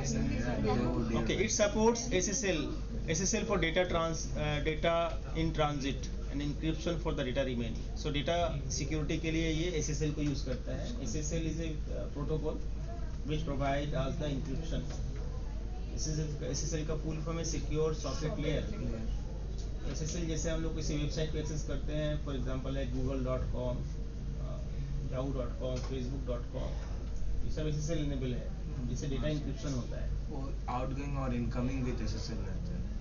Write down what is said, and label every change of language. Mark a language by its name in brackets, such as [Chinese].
[English] Okay, it supports SSL for data in transit and encryption for the data remaining. So data security [Hindi] के लिए ये SSL को use करता है। [English] SSL is a protocol which provide us the encryption. [Hindi] SSL का full form है secure socket layer. SSL जैसे हम लोग किसी वेबसाइट पे एक्सेस करते हैं, [English] for example [Hindi] है google.com, yahoo.com, facebook.com, ये सब SSL इनेबल है, जिससे डेटा इंक्रिप्शन होता है। वो आउटगोइंग और इनकमिंग [English] with SSL [Hindi] रहता है।